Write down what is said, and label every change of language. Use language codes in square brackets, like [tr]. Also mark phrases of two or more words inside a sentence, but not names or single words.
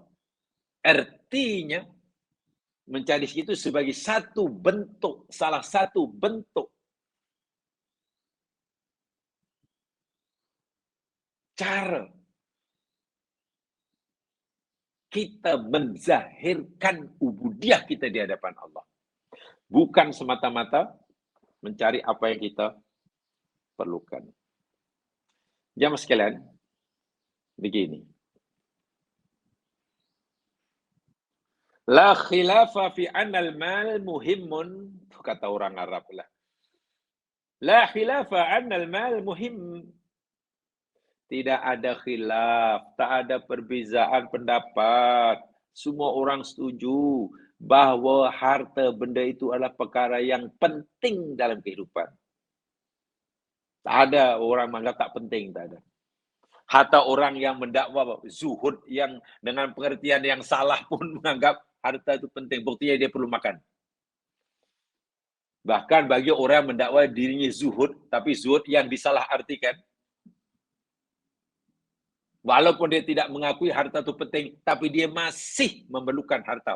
[ms] Artinya mencari rezeki itu sebagai salah satu bentuk cara kita menzahirkan ubudiyah kita di hadapan Allah. Bukan semata-mata mencari apa yang kita perlukan. Jamaah sekalian, begini. [ar] لا خلاف في أن المال مهم, [ms] kata orang Arab lah. [ar] لا خلاف أن المال مهم. [ms] Tidak ada khilaf, tak ada perbezaan pendapat. Semua orang setuju bahawa harta benda itu adalah perkara yang penting dalam kehidupan. Tak ada orang menganggap tak penting, tak ada. Hatta orang yang mendakwa zuhud yang dengan pengertian yang salah pun menganggap harta itu penting. Buktinya dia perlu makan. Bahkan bagi orang yang mendakwa dirinya zuhud, tapi zuhud yang disalah artikan. Walaupun dia tidak mengakui harta itu penting, tapi dia masih memerlukan harta.